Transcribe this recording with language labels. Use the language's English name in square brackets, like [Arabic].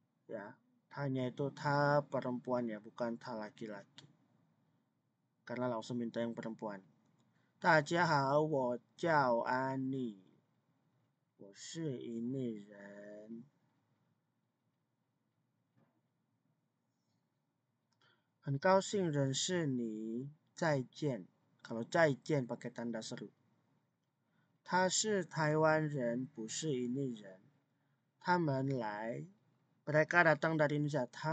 [Indonesian] Ya, tanya itu ta perempuan ya, bukan ta laki-laki. Karena langsung minta yang perempuan. [Chinese] 大家好，我叫安妮，我是印尼人。很高兴认识你，再见。 [Indonesian] kalau [Chinese] 再见 [Indonesian] pakai tanda seru。 [Chinese] 他是台湾人，不是印尼人。他们来 [Indonesian] mereka datang dari Indonesia.